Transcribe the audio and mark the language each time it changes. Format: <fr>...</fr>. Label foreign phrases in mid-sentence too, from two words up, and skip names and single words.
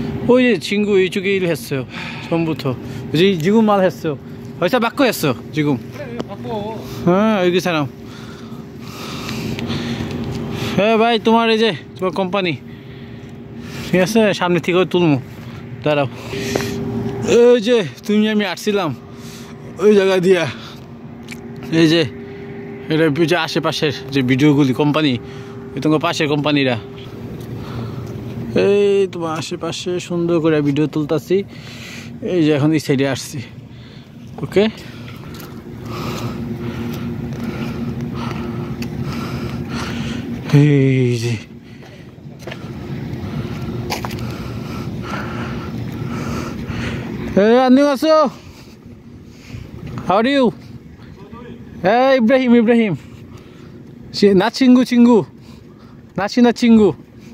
<ko>오이 친구 이쪽에 일했어요. 전부터. 지금만 했어. 회사 바꿔 했어. 지금. 그래 바꿔. 여기 사람.</ko> <bn>ভাই তোমার এই যে তোমার কোম্পানি ঠিক আছে সামনে থেকে তুলমু দাঁড়াও এই যে তুমি আমি আসছিলাম ওই জায়গা দিয়া এই যে এটা যে আশেপাশের যে ভিডিওগুলি কোম্পানি তোমার পাশের কোম্পানিরা এই তোমার আশেপাশে সুন্দর করে ভিডিও তুলতাছি এই যে এখন এই সাইডে আসছি</bn> <en>okay Easy.</en> <ko>Hey, 안녕하세요.</ko> <en>How are you? Hey, Ibrahim.</en> <ko>나 친구. 나 친구.</ko>